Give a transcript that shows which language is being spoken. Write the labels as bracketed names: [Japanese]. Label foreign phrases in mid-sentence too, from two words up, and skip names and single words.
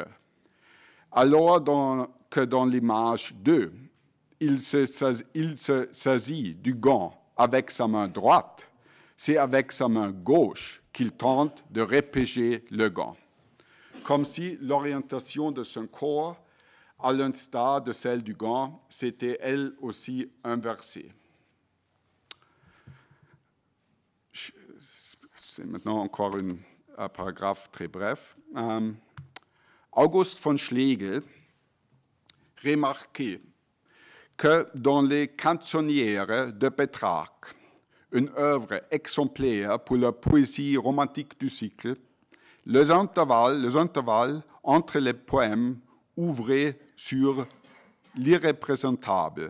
[French] Alors que dans l'image 2, il se saisit du gant avec sa main droite, c'est avec sa main gauche qu'il tente de repêcher le gant, comme si l'orientation de son corps, à l'instar de celle du gant, s'était elle aussi inversée. C'est maintenant encore un paragraphe très bref. August von Schlegel remarquait que dans les canzonières de Pétrarque, une œuvre exemplaire pour la poésie romantique du cycle, les intervalles entre les poèmes ouvraient sur l'irreprésentable.